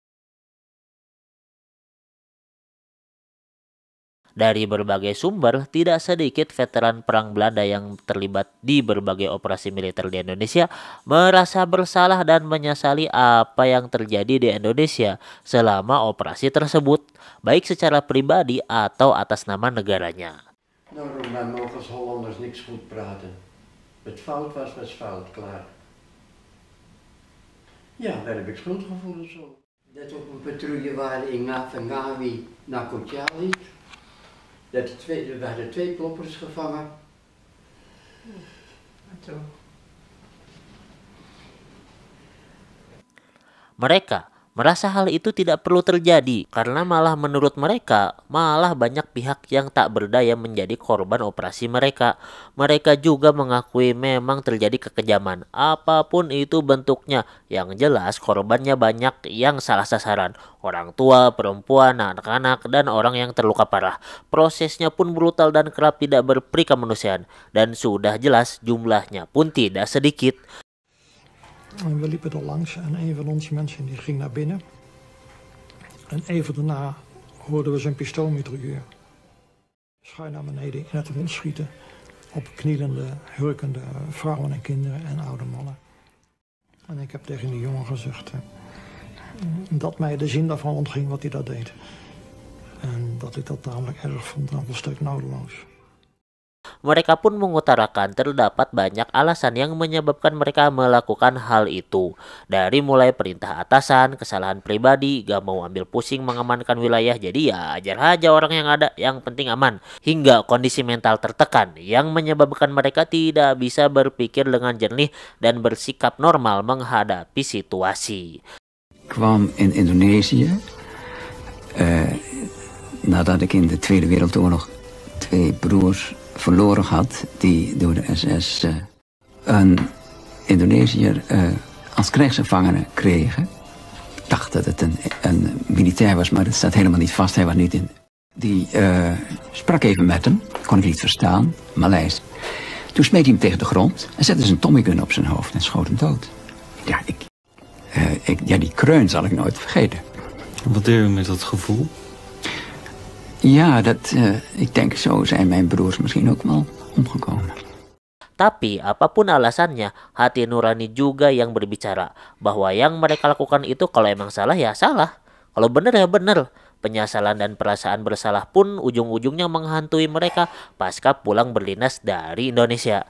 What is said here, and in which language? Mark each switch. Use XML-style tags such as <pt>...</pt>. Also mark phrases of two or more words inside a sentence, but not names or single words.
<id>Dari berbagai sumber, tidak sedikit veteran perang Belanda yang terlibat di berbagai operasi militer di Indonesia merasa bersalah dan menyesali apa yang terjadi di Indonesia selama operasi tersebut, baik secara pribadi atau atas nama negaranya.</id> <nl>Nou, wij mogen als Hollanders niks goed praten. Het fout was fout, klaar. Ja, daar heb ik schuldgevoelens over. Dat we op een patrouille waren in Ngawi naar Kotiali. Er werden 2 kloppers gevangen.</nl> <id>Mereka merasa hal itu tidak perlu terjadi karena malah menurut mereka malah banyak pihak yang tak berdaya menjadi korban operasi mereka. Mereka juga mengakui memang terjadi kekejaman apapun itu bentuknya. Yang jelas korbannya banyak yang salah sasaran, orang tua, perempuan, anak-anak, dan orang yang terluka parah. Prosesnya pun brutal dan kerap tidak berperi kemanusiaan, dan sudah jelas jumlahnya pun tidak sedikit.</id> <nl>En we liepen er langs en een van onze mensen die ging naar binnen. En even daarna hoorden we zijn pistoolmitrailleur schuin naar beneden in het rond schieten op knielende, hurkende vrouwen en kinderen en oude mannen. En ik heb tegen die jongen gezegd dat mij de zin daarvan ontging wat hij dat deed. En dat ik dat tamelijk erg vond en volstrekt nodeloos.</nl> <id>Mereka pun mengutarakan terdapat banyak alasan yang menyebabkan mereka melakukan hal itu. Dari mulai perintah atasan, kesalahan pribadi, gak mau ambil pusing mengamankan wilayah, jadi ya ajar aja orang yang ada, yang penting aman. Hingga kondisi mental tertekan yang menyebabkan mereka tidak bisa berpikir dengan jernih dan bersikap normal menghadapi situasi.</id> <nl>Kwam in Indonesië, nadat ik in de Tweede Wereldoorlog 2 broers verloren had, die door de SS een Indonesiër als krijgsgevangene kregen. Ik dacht dat het een militair was, maar dat staat helemaal niet vast. Hij was niet in. Die sprak even met hem, kon ik niet verstaan, Maleis. Toen smeet hij hem tegen de grond en zette zijn Tommy gun op zijn hoofd en schoot hem dood. Ja, die kreun zal ik nooit vergeten. Wat deed u met dat gevoel? Ja, ik denk zo zijn mijn broers misschien ook wel omgekomen.</nl> <id>Tapi apapun alasannya, hati nurani juga yang berbicara. Bahwa yang mereka lakukan itu kalau emang salah ya salah. Kalau benar ya benar. Penyesalan dan perasaan bersalah pun ujung-ujungnya menghantui mereka pasca pulang berdinas dari Indonesia.</id>